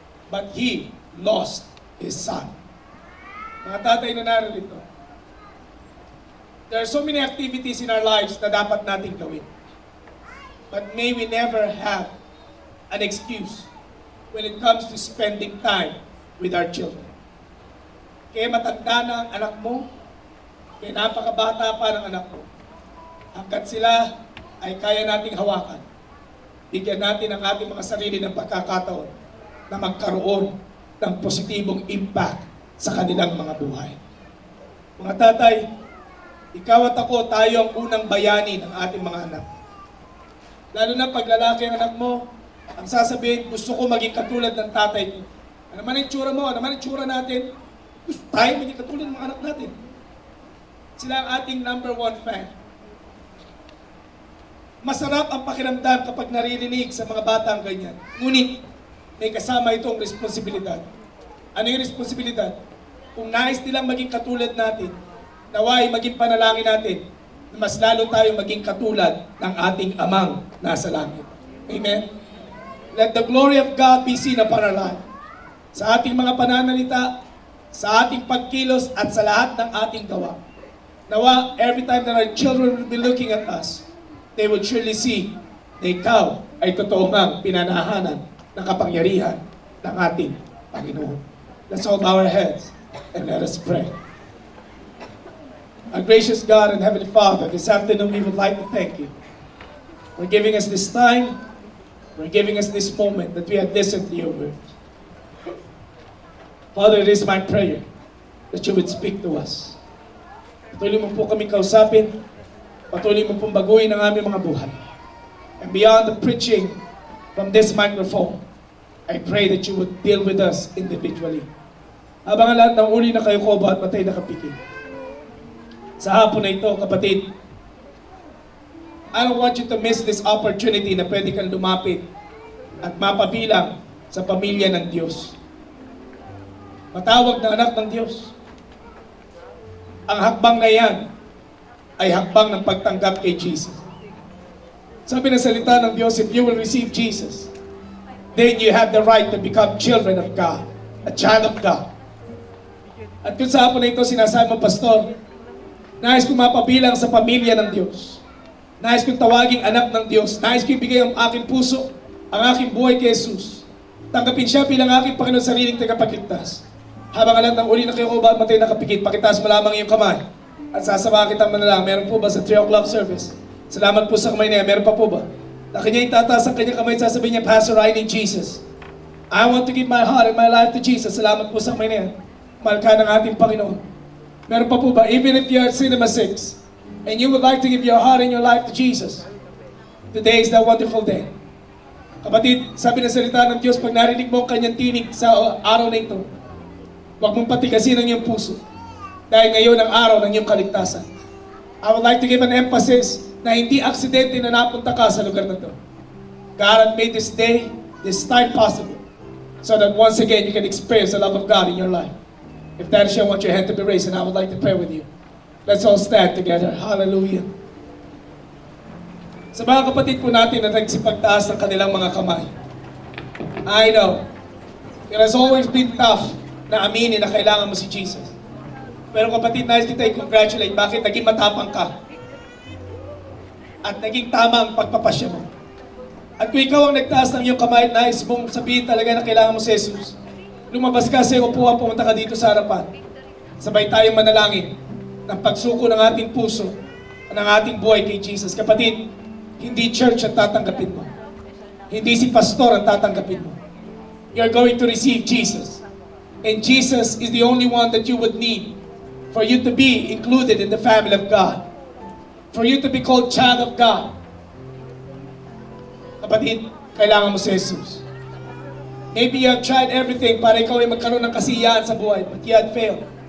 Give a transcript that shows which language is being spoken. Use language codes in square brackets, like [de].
[en] but he lost his son. [tl] Mga tatay na narito, [en] there are so many activities in our lives [tl] na dapat nating gawin. [en] But may we never have an excuse when it comes to spending time with our children. [tl] Kaya matanda na ang anak mo, kaya napakabata pa ng anak mo. Hanggat sila ay kaya nating hawakan, bigyan natin ang ating mga sarili ng pagkakataon na magkaroon ng positibong impact sa kanilang mga buhay. Mga tatay, ikaw at ako, tayo ang unang bayani ng ating mga anak. Lalo na pag lalaki ang anak mo, ang sasabihin, gusto ko maging katulad ng tatay ko. Ano man ang itsura mo, ano man ang itsura natin, gusto tayo maging katulad ng mga anak natin. Sila ang ating [en] number one fan. [tl] Masarap ang pakiramdam kapag naririnig sa mga bata ang ganyan. Ngunit, may kasama itong responsibilidad. Ano yung responsibilidad? Kung nais nilang maging katulad natin, naway maging panalangin natin na mas lalo tayong maging katulad ng ating amang nasa langit. Amen? [en] Let the glory of God be seen upon our life. [tl] Sa ating mga pananalita, sa ating pagkilos at sa lahat ng ating gawa. [en] Nawa, every time that our children will be looking at us, they will surely see [tl] na ikaw ay totoo ngang pinanahanan ng kapangyarihan ng ating Panginoon. [en] Let's all bow our heads and let us pray. Our gracious God and Heavenly Father, this afternoon we would like to thank you for giving us this time, for giving us this moment that we have listened to your word. Father, it is my prayer that you would speak to us. [tl] Patuloy mo po kami kausapin, patuloy mo pong baguhin ang aming mga buhay. [en] And beyond the preaching from this microphone, I pray that you would deal with us individually. [tl] Habang ang lahat ng uli na kayo ko at matay na kapikil. Sa hapon na ito, kapatid, [en] I don't want you to miss this opportunity [tl] na pwede kang lumapit at mapabilang sa pamilya ng Diyos. Matawag na anak ng Diyos. Ang hakbang na yan ay hakbang ng pagtanggap kay Jesus. Sabi ng salita ng Diyos, [en] if you will receive Jesus, then you have the right to become children of God, a child of God. [tl] At kung sa hapon na ito, sinasabi mo, Pastor, nais kong mapabilang sa pamilya ng Diyos. Nais kong tawaging anak ng Diyos. Nais kong ibigay ang aking puso, ang aking buhay kay Jesus. Tanggapin siya bilang aking Panginoon sariling tagapagligtas. Habang alam ng uli na kayo ko ba matay nakapikit, pakitaas mo lamang iyong kamay. At sasama kitang manalangin. Meron po ba sa 3 o'clock service? Salamat po sa kamay niya. Meron pa po ba? Na kanya itataas ang kanyang kamay at sasabihin niya, Pastor, [en] I need Jesus. I want to give my heart and my life to Jesus. [tl] Salamat po sa kamay niya. Mahal ka ng ating Panginoon. Meron pa po ba? [en] Even if you're at Cinema 6 and you would like to give your heart and your life to Jesus, today is that wonderful day. [tl] Kapatid, sabi ng salita ng Diyos, pag narinig mo ang kanyang tinig sa araw na ito, huwag mong patigasin ang iyong puso. Dahil ngayon ang araw ng iyong kaligtasan. [en] I would like to give an emphasis [tl] na hindi aksidente na napunta ka sa lugar na ito. [en] God had made this day, this time possible, so that once again you can experience the love of God in your life. If that is you, I want your hand to be raised and I would like to pray with you. Let's all stand together. Hallelujah. [tl] Sa mga kapatid po natin na nagsipagtaas ng kanilang mga kamay, [en] I know, it has always been tough [tl] na aminin na kailangan mo si Jesus. Pero kapatid, nais kita i-congratulate. Bakit? Naging matapang ka. At naging tama ang pagpapasya mo. At kung ikaw ang nagtaas ng iyong kamay at nais mong sabihin talaga na kailangan mo si Jesus, lumabas ka sa iyong upuan, pumunta ka dito sa harapan. Sabay tayong manalangin ng pagsuko ng ating puso at ng ating buhay kay Jesus. Kapatid, hindi church ang tatanggapin mo. Hindi si pastor ang tatanggapin mo. [en] You're going to receive Jesus. And Jesus is the only one that you would need for you to be included in the family of God. For you to be called child of God. [tl] Kapatid, kailangan mo si Jesus. [en] Maybe you have tried everything [tl] para ikaw ay magkaroon ng kasiyahan sa buhay, [en] but you had failed.